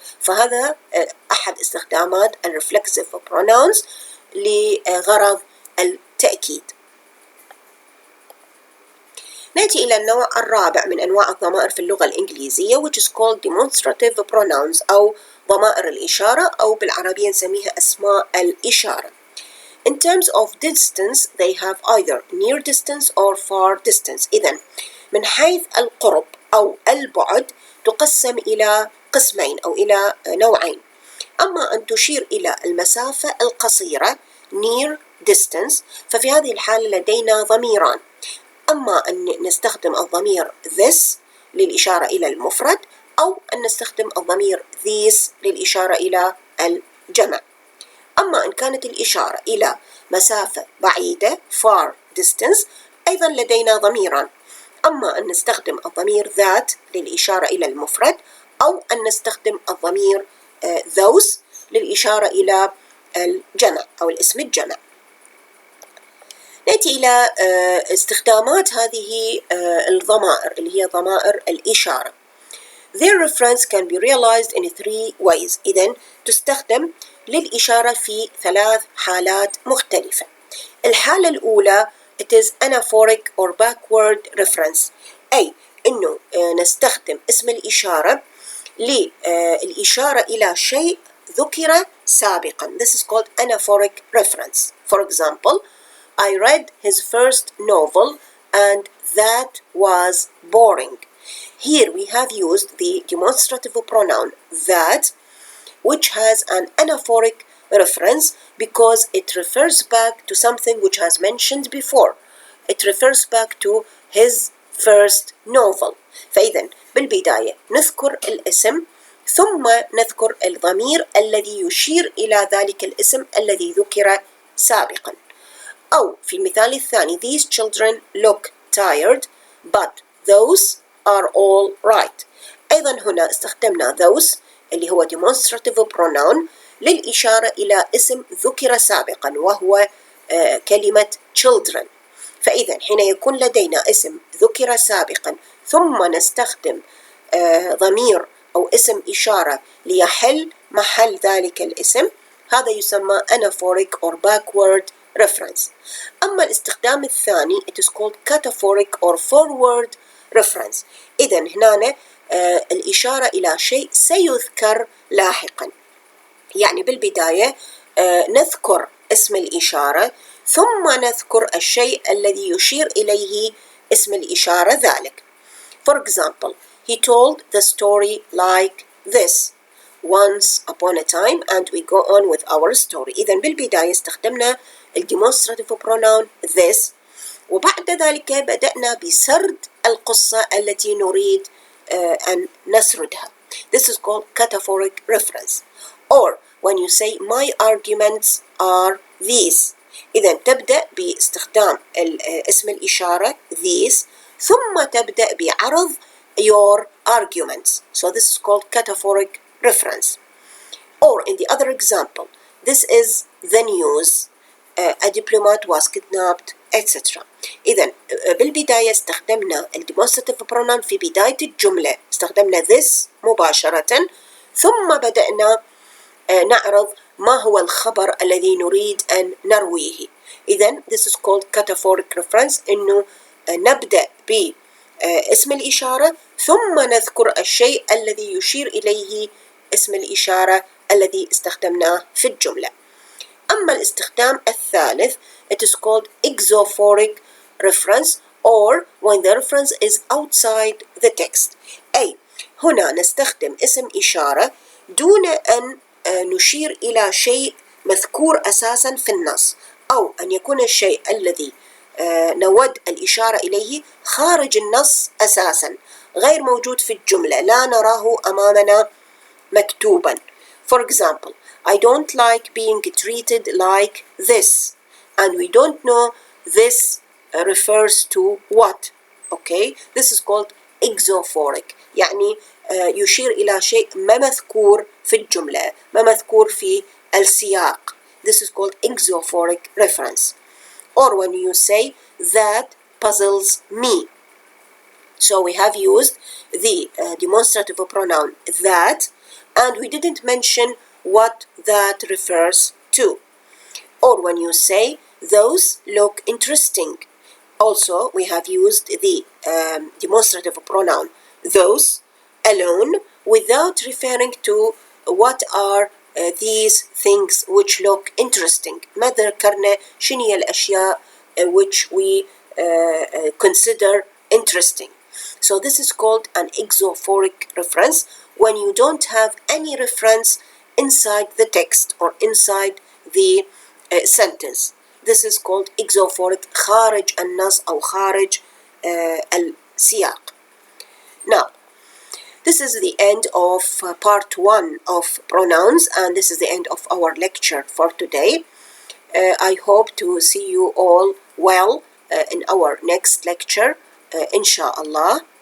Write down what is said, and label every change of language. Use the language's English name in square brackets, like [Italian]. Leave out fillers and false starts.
[Arabic] فهذا أحد استخدامات reflexive pronouns لغرض التأكيد. نأتي إلى النوع الرابع من أنواع الضمائر في اللغة الإنجليزية [English] which is called demonstrative pronouns [Arabic] أو ضمائر الإشارة أو بالعربية نسميها أسماء الإشارة. [English] In terms of distance they have either near distance or far distance. [Arabic] إذن من حيث القرب أو البعد تقسم إلى قسمين أو إلى نوعين. أما أن تشير إلى المسافة القصيرة near distance ففي هذه الحالة لدينا ضميران. أما أن نستخدم الضمير this للإشارة إلى المفرد أو أن نستخدم الضمير these للإشارة إلى الجمع. أما إن كانت الإشارة إلى مسافة بعيدة far distance أيضا لدينا ضميران. أما أن نستخدم الضمير that للإشارة إلى المفرد أو أن نستخدم الضمير those للإشارة إلى الجمع أو الاسم الجمع. نأتي إلى استخدامات هذه الضمائر اللي هي ضمائر الإشارة. [English] Their reference can be realized in 3 ways. [Arabic] إذن تستخدم للإشارة في 3 حالات مختلفة. الحالة الأولى [English] it is anaphoric or backward reference [Arabic] أي إنه نستخدم اسم الإشارة للإشارة إلى شيء ذكر سابقا. [English] This is called anaphoric reference. For example, I read his first novel and that was boring. Here we have used the demonstrative pronoun that which has an anaphoric reference because it refers back to something which has mentioned before. It refers back to his first novel. [Arabic] فإذا بالبداية نذكر الاسم ثم نذكر الضمير الذي يشير إلى ذلك الاسم الذي ذكر سابقا. أو في المثال الثاني [English] these children look tired but those are all right. [Arabic] أيضا هنا استخدمنا those اللي هو demonstrative pronoun للإشارة إلى اسم ذكر سابقا وهو كلمة children. فإذا حين يكون لدينا اسم ذكر سابقا ثم نستخدم ضمير أو اسم إشارة ليحل محل ذلك الاسم هذا يسمى [English] anaphoric or backward reference. [Arabic] أما الاستخدام الثاني [English] it is called cataphoric or forward reference. [Arabic] إذن هنا الإشارة إلى شيء سيذكر لاحقا. يعني بالبداية نذكر اسم الإشارة ثم نذكر الشيء الذي يشير إليه اسم الإشارة ذلك. [English] For example, he told the story like this. Once upon a time and we go on with our story. [Arabic] إذن بالبداية استخدمنا demonstrative pronoun this وبعد ذلك بدأنا بسرد القصة التي نريد أن نسردها. [English] This is called cataphoric reference. Or when you say my arguments are these. [Arabic] إذا تبدأ باستخدام اسم الإشارة these ثم تبدأ بعرض [English] your arguments. So this is called cataphoric reference. Or in the other example, this is the news. A diplomat was kidnapped, etc. [Arabic] إذن بالبداية استخدمنا demonstrative pronoun في بداية الجملة استخدمنا this مباشرة ثم بدأنا نعرض ما هو الخبر الذي نريد أن نرويه. إذن [English] this is called cataphoric reference [Arabic] إنه نبدأ باسم الإشارة ثم نذكر الشيء الذي يشير إليه اسم الإشارة الذي استخدمناه في الجملة. أما الاستخدام الثالث [English] it is called exophoric reference or when the reference is outside the text. [Arabic] أي هنا نستخدم اسم إشارة دون أن نشير إلى شيء مذكور أساسا في النص أو أن يكون الشيء الذي نود الإشارة إليه خارج النص أساسا غير موجود في الجملة لا نراه أمامنا مكتوبا. [English] For example, I don't like being treated like this and we don't know this refers to what. Okay, this is called exophoric [Arabic] يعني يشير إلى شيء ما مذكور في الجملة ما مذكور في السياق. [English] This is called exophoric reference. Or when you say that puzzles me. So we have used the demonstrative pronoun that and we didn't mention what that refers to. Or when you say those look interesting Also, we have used the demonstrative pronoun those alone without referring to what are these things which look interesting. [Arabic] ما ذكرنا شنو هي الأشياء [English] which we consider interesting. So this is called an exophoric reference when you don't have any reference inside the text or inside the sentence. This is called exophoric [Arabic] خارج النص أو خارج السياق. [English] Now, this is the end of part 1 of pronouns, and this is the end of our lecture for today. I hope to see you all well in our next lecture, inshallah.